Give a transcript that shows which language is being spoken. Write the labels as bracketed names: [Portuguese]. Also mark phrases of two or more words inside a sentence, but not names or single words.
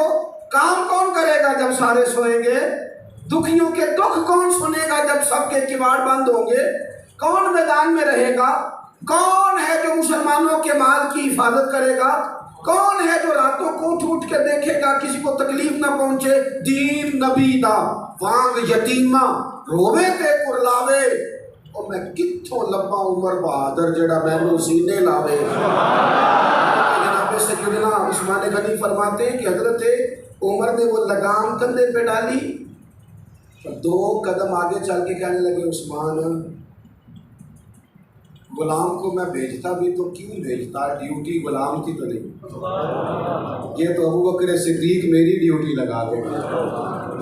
[Urdu] کام کون کرے گا جب سارے سوئیں گے, دکھیوں کے دکھ کون سنے گا جب سب کے کباڑ بند ہوں گے, کون میدان میں رہے گا, کون ہے جو مسلمانوں کے مال کی حفاظت کرے گا, کون ہے جو راتوں کو اٹھ کے دیکھے گا کسی کو تکلیف نہ پہنچے. [Punjabi] دین نبی دا وانگ یتیمہ روے تے کرلاوے, اور میں کتھوں لبا عمر بہادر جڑا مینوں سینے لاوے. [Urdu] جناب سیدنا عثمان غنی فرماتے ہیں کہ حضرت عمر نے وہ لگام کندھے پہ ڈالی, 2 قدم آگے چل کے کہنے لگے عثمان غلام کو میں بھیجتا بھی تو کیوں بھیجتا, ڈیوٹی غلام کی تو نہیں, یہ تو ابو بکر صدیق میری ڈیوٹی لگا دے گا.